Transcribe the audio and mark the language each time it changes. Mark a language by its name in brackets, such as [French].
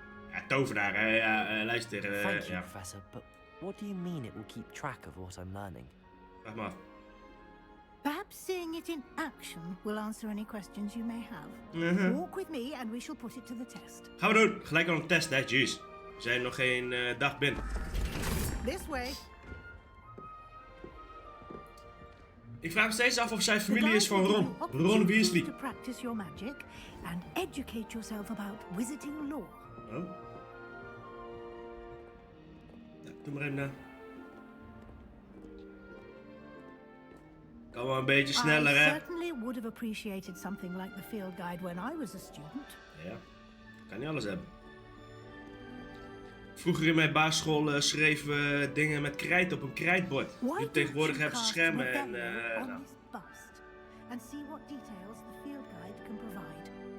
[Dutch] Ja, tovenaar, luister. [English] Thank you, [Dutch] Ja. [English] Professor, but what do you mean it will keep track of what I'm learning? [Dutch] Vraag maar af. [English] Perhaps seeing it in action will answer any questions you may have. Walk with me and we shall put it to the test. [Dutch] Gaan we doen. Gelijk al een test, hè? Jeez. We zijn nog geen dag binnen. [English] This way. [Dutch] Ik vraag me steeds af of zij familie is van Ron. [English] Ron Weasley. To practice your magic and educate yourself about wizarding lore. Oh. [Dutch] Ja, doe maar even na. Kan wel een beetje sneller, [English] I [Dutch] hè? [English] certainly would have appreciated something like the field guide when I was a student. [Dutch] Ja, kan niet alles hebben. Vroeger in mijn basisschool schreven we dingen met krijt op een krijtbord. Nu tegenwoordig hebben ze schermen en... nou. [English] And see what details the field guide can provide.